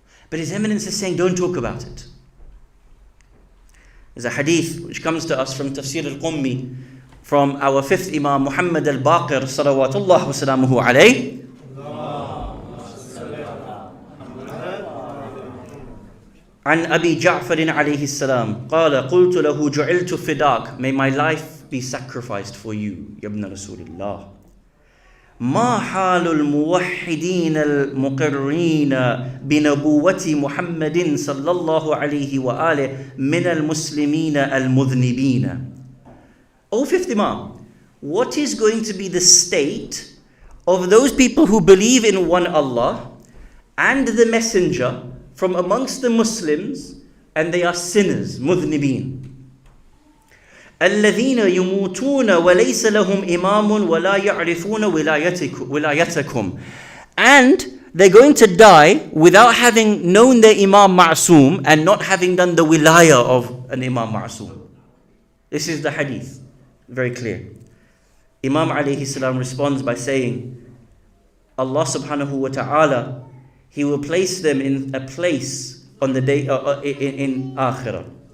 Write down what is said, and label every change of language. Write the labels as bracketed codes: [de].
[en] But His Eminence is saying, don't talk about it. There's a hadith which comes to us from Tafsir al-Qummi, from our 5th Imam Muhammad al-Baqir salawatullah wa salamuhu alayh. [ar] عن أبي جعفر عليه السلام قال قلت له جعلت فداك. [en] May my life be sacrificed for you, [ar] يا ابن رسول الله. ما حال الموحدين المقرين بنبوة محمد صلى الله عليه وآله من المسلمين المذنبين. [en] O 5th Imam, what is going to be the state of those people who believe in one Allah and the Messenger from amongst the Muslims, and they are sinners, [ar] مذنبين. الذين يموتون وليس لهم إمام ولا يعرفون ولايتكم. [en] And they're going to die without having known their Imam Ma'soom and not having done the wilaya of an Imam Ma'soom. This is the hadith. Very clear. Imam alayhi salam responds by saying, Allah subhanahu wa ta'ala, He will place them in a place on the day in Akhirah.